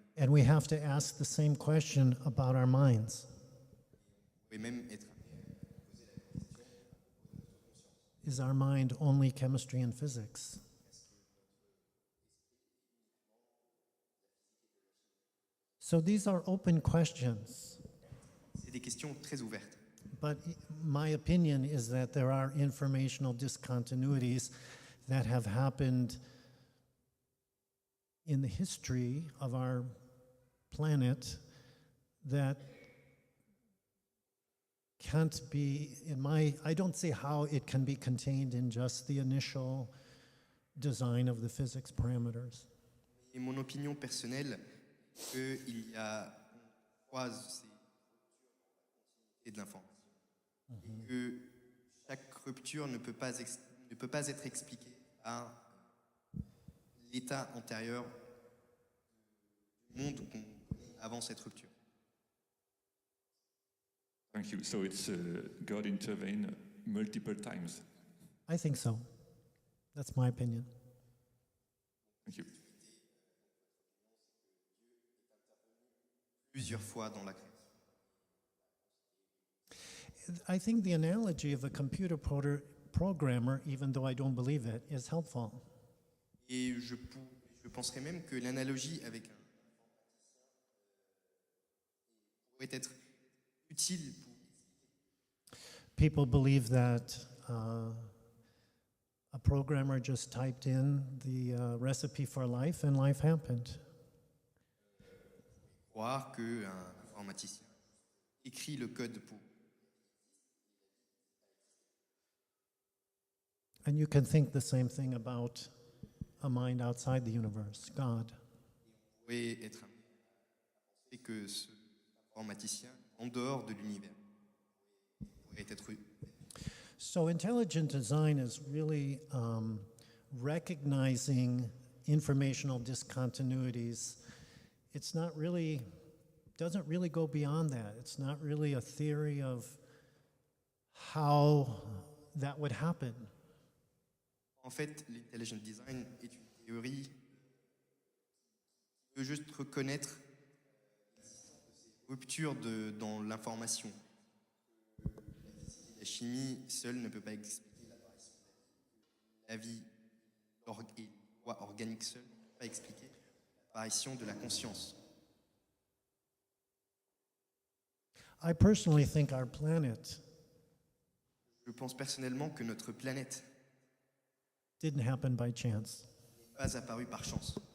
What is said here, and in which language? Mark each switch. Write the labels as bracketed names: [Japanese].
[English] And we have to ask the same question about our minds. [French] On peut même être amené à poser la question de notre conscience. [English] Is our mind only chemistry and physics? So these are open questions. [French] C'est des questions très ouvertes. [English] But my opinion is that there are informational discontinuities that have happened in the history of our planet that can't be, I don't see how it can be contained in just the initial design of the physics parameters. [French] Et mon opinion personnelle, qu'il y a, on croise ces ruptures dans la continuité de l'information. Et que chaque rupture ne peut pas être expliquée par l'état antérieur du monde qu'on connaît avant cette rupture. [English] Thank you. So it's God intervened multiple times. I think so. That's my opinion. Thank you. [French] Plusieurs fois dans la création. [English] I think the analogy of a computer programmer, even though I don't believe it, is helpful. [French] Et je penserais même que l'analogie avec un informaticien pourrait être utile pour [English] People believe that a programmer just typed in the recipe for life and life happened. [French] croire qu'un informaticien écrit le code pour. [English] And you can think the same thing about a mind outside the universe, God. [French] Vous pouvez être amené à penser que ce informaticien, en dehors de l'univers, pourrait être. [English] So intelligent design is really recognizing informational discontinuities. It's not really, doesn't really go beyond that. It's not really a theory of how that would happen. [French] En fait, l'intelligent design est une théorie qui veut juste reconnaître l'existence de ces ruptures dans l'information. La chimie seule ne peut pas expliquer l'apparition de la vie. La vie et la loi organique seule ne peut pas expliquer l'apparition de la conscience. [English] I personally think our planet [French] Je pense personnellement que notre planète [English] didn't happen by chance. [French] n'est pas apparue par chance.